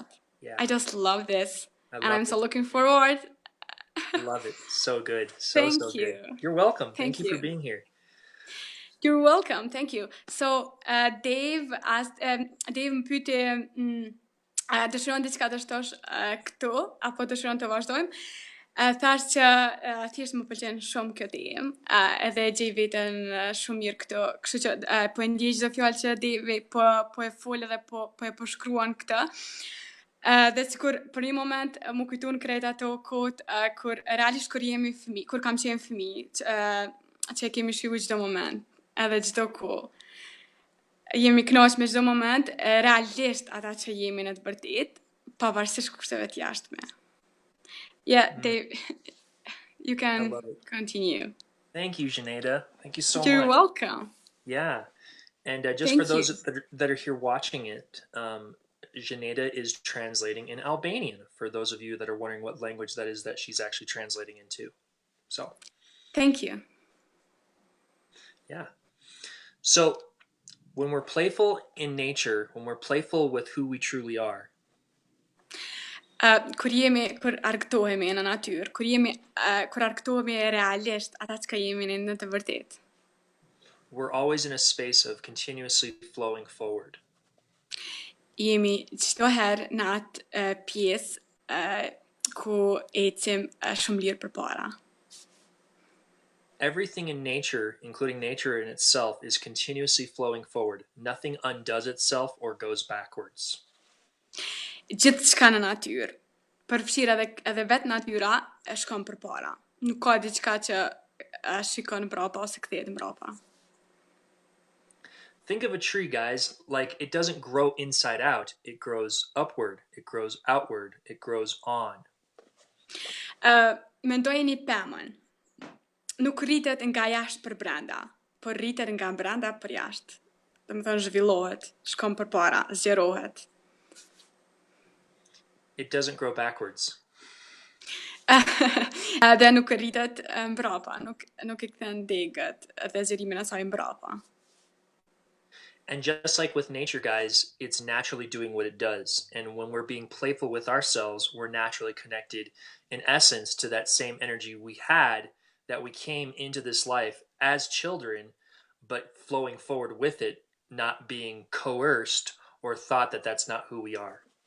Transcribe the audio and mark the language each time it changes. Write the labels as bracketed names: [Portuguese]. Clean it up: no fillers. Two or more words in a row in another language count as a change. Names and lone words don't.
[English] Yeah. I just love this, and I'm it. so looking forward. Love it. So good. Thank So you. good. You're welcome. Thank you for being here. You're welcome. Thank you. So, Dave asked, [Albanian] Dave më pyeti, dëshiron diçka të shtosh këtu, apo dëshiron të vazhdojmë? Thash që thjesht më pëlqen shumë kjo temë, edhe gjej veten shumë mirë këtu, kështu që po e ndjej çdo fjalë që Dave po e fol edhe po e përshkruan këtë. Dhe sikur për një moment më kujtun krejt ato kohët kur realisht kur jemi fëmijë, kur kam qenë fëmijë, që e kemi shijuar çdo moment, edhe çdo kohë. Jemi kënaqur me çdo moment, realisht ata që jemi në të vërtetë, pavarësisht kushteve të jashtme. [English] Yeah, Dave, you can continue. Thank you, Xheneta. Thank you so much. You're welcome. Yeah. And just for those that are here watching it, Xheneta is translating in Albanian, for those of you that are wondering what language that is that she's actually translating into. So. Thank you. Yeah. So, when we're playful in nature, when we're playful with who we truly are, [Albanian] kur argëtohemi në natyrë, kur argëtohemi realisht ata që jemi në të vërtetë, [English] we're always in a space of continuously flowing forward. [Albanian] Jemi çdo herë në atë pjesë ku ecim shumë lirë përpara. [English] Everything in nature, including nature in itself, is continuously flowing forward. Nothing undoes itself or goes backwards. [Albanian] Gjithçka në natyrë, përfshirë edhe vetë natyra, e shkon përpara. Nuk ka diçka që shikon mbrapa ose kthehet mbrapa. [English] Think of a tree, guys, like it doesn't grow inside out. It grows upward, it grows outward, it grows on. [Albanian] Mendojeni pemën. Nuk rritet nga jashtë për brenda, por rritet nga brenda për jashtë. Do të thonë zhvillohet, shkon përpara, zgjerohet. [English] It doesn't grow backwards. [Albanian] Dhe nuk rritet mbrapa, nuk I kthen degët dhe zgjerimin e saj mbrapa. [English] And just like with nature, guys, it's naturally doing what it does. And when we're being playful with ourselves, we're naturally connected, in essence, to that same energy we had that we came into this life as children, but flowing forward with it, not being coerced or thought that that's not who we are.